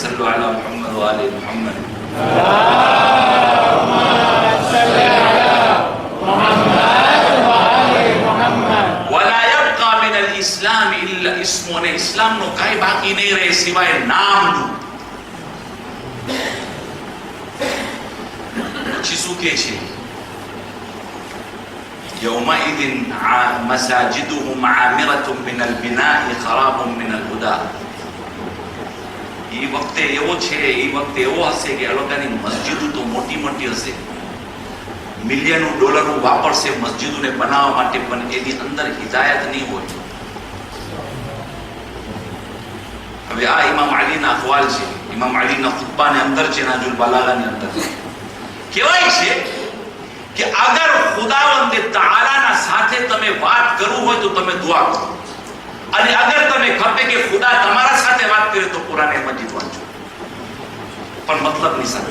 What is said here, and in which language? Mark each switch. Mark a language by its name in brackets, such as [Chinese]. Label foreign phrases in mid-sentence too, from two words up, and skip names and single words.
[Arabic] صلوا على محمد وآل محمد. ولا يبقى من الإسلام إلا اسمه. [Gujarati] અને ઇસ્લામનો કાંઈ બાકી નહીં રહે સિવાય નામનું. પછી શું કહે છે? [Arabic] يومئذ مساجدهم عامرة من البناء خراب من الهدى. [Gujarati] એ વખતે એવો છે, એ વખતે એવો હશે કે એ લોકોની મસ્જિદો તો મોટી મોટી હશે, મિલિયનો ડોલરો વાપરશે મસ્જિદોને બનાવવા માટે, પણ એની અંદર હિદાયત નહીં હોય. હવે આ ઇમામ અલીના અખવાલ છે, ઇમામ અલીના ખુતબાની અંદર છે, નાજુલ બલાગાની અંદર કહેવાય છે કે અગર ખુદાવંદ તઆલાના સાથે તમે વાત કરવું હોય તો તમે દુઆ કરો, અને અગર તમે ખપે કે ખુદા તમારા સાથે વાત કરે તો કુરાન મજીદ વાંચો, પણ મતલબની સાથે.